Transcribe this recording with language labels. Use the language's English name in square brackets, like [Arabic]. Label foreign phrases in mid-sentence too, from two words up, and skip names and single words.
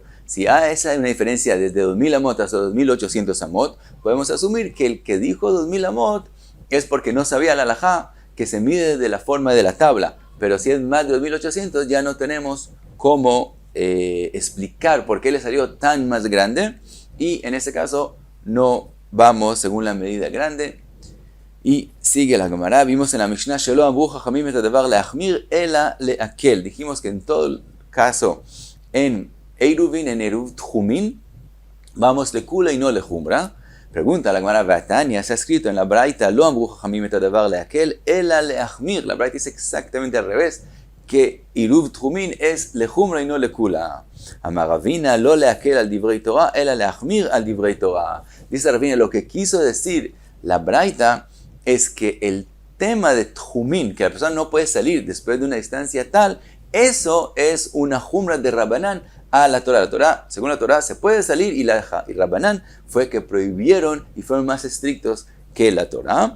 [Spanish] Si esa es una diferencia desde 2000 amot hasta 2800 amot, podemos asumir que el que dijo 2000 amot es porque no sabía la halajá que se mide de la forma de la tabla. Pero si es más de 2800, ya no tenemos cómo explicar por qué le salió tan más grande, y en ese caso no vamos según la medida grande. Y sigue la Gemara. Vimos en la Mishnah [Hebrew] שלא אמרו חכמים את הדבר להחמיר אלא להקל. [Spanish] Dijimos que en todo caso en Eruvin, en [Hebrew] עירוב תחומין, [Spanish] vamos lekula y no lejumbra. Pregunta la Gemara Vatania, se ha escrito en la Braita [Hebrew] לא אמרו חכמים את הדבר להקל אלא להחמיר. [Spanish] La Braita dice exactamente al revés, que [Hebrew] עירוב תחומין [Spanish] es lejumbra y no lekula. [Hebrew] אמר רבינא לא להקל על דברי תורה אלא להחמיר על דברי תורה. [Spanish] Dice Ravina, lo que quiso decir la Braita es que el tema de Tchumin, que la persona no puede salir después de una distancia tal, eso es una jumbra de Rabbanán a la Torah. La Torah, según la Torah, se puede salir y Rabbanán fue que prohibieron y fueron más estrictos que la Torah.